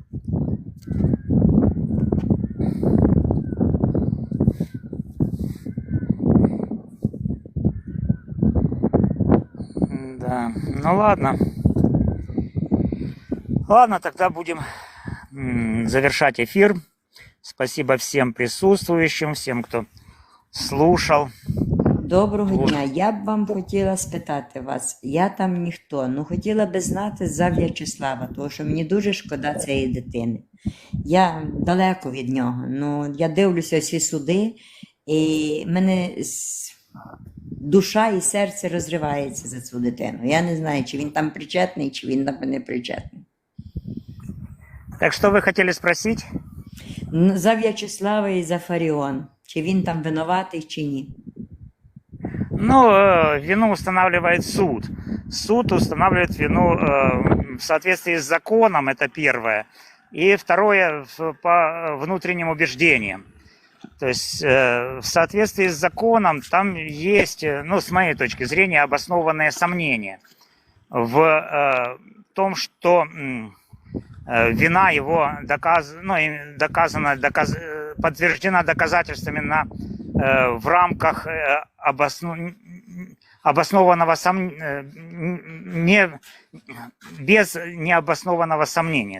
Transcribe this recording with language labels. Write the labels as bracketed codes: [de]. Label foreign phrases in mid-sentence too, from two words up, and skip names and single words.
[ru] Да, ну ладно. Ладно, тогда будем завершать эфир. Спасибо всем присутствующим, всем, кто слушав. [uk] Доброго дня. Я б вам хотіла спитати вас, я там ніхто, ну хотіла би знати за В'ячеслава, тому що мені дуже шкода цієї дитини. Я далеко від нього, ну я дивлюся всі суди, і мене душа і серце розривається за цю дитину. Я не знаю, чи він там причетний, чи він там не причетний. [ru] Так что вы хотели спросить? [uk] За В'ячеслава і за Фаріон. Чи він там винуватий, чи ні? [ru] Ну, вину устанавливает суд. Суд устанавливает вину в соответствии с законом, это первое. И второе, по внутренним убеждениям. То есть в соответствии с законом там есть, ну, с моей точки зрения, обоснованные сомнения в том, что вина его подтверждена доказательствами в рамках обоснованного без необоснованного сомнения.